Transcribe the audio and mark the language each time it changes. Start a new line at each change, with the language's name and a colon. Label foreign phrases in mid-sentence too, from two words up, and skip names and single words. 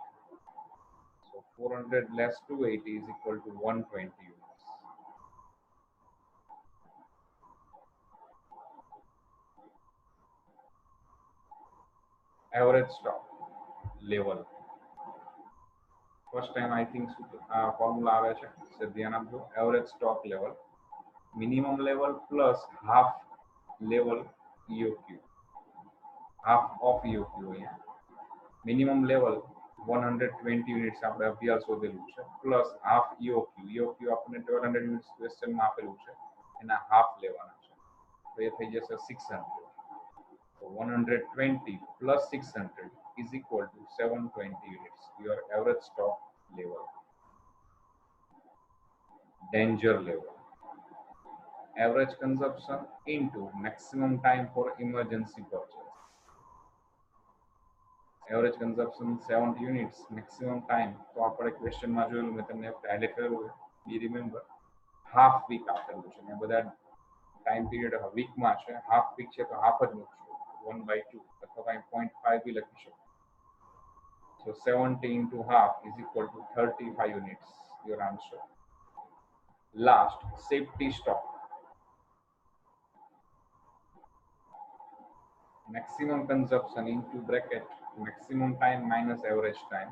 English: So 400 less 280 is equal to 120 units. Average stock level. First time I think formula
Gujarati: આવે છે સે ધ્યાન આપજો.
English: average stock level minimum level plus half level EOQ, half of EOQ.
Gujarati: અહીંયા
English: minimum level 120 units
Gujarati: આપણે અભ્યાસ શોધેલું છે
English: plus half EOQ.
Gujarati: EOQ આપણને 1200 યુનિટ્સ ક્વેશ્ચનમાં આપેલું છે, એના હાફ લેવાના છે, તો એ થઈ જશે 600.
English: So 120 plus 600 is equal to 720 units, your average stock level. Danger level. Average consumption into maximum time for emergency purchase. Average consumption 70 units, maximum time.
Gujarati: તો આપણે ક્વેશ્ચનમાં જોયેલું, મેં તમને હાઇલાઇટ કરેલું છે,
English: be remember half week
Gujarati: આપેલું છે ને બધા ટાઈમ પીરિયડ વીકમાં છે,
English: half week
Gujarati: છે તો હાફ જ મૂકશું, 1/2 અથવા કંઈ 0.5 બી લખી શકો.
English: So 70 into half is equal to 35 units, your answer. Last, safety stock. Maximum consumption into bracket maximum time minus average time.